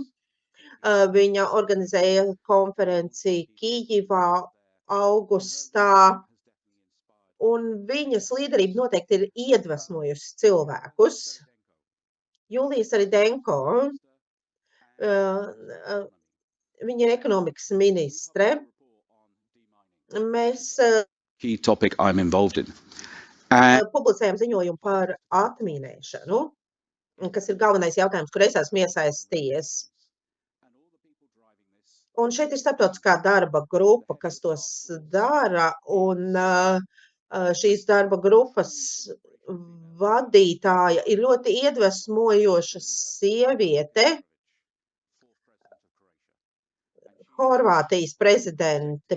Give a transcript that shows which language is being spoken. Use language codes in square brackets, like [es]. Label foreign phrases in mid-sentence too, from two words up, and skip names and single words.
[lv] Viņa organizēja konferenci Kijivā augustā, un viņas līderība noteikti ir iedvesmojusi cilvēkus. Julija Saridenko, viņa ir ekonomikas ministre. Mēs [en] Key topic I'm involved in. [lv] publicējam ziņojumu par atmīnēšanu, kas ir galvenais jautājums, kur es esmu iesaistījies. Un šeit ir starptautiskā darba grupa, kas tos dara, un šīs darba grupas vadītāja ir ļoti iedvesmojoša sieviete, Horvātijas prezidente.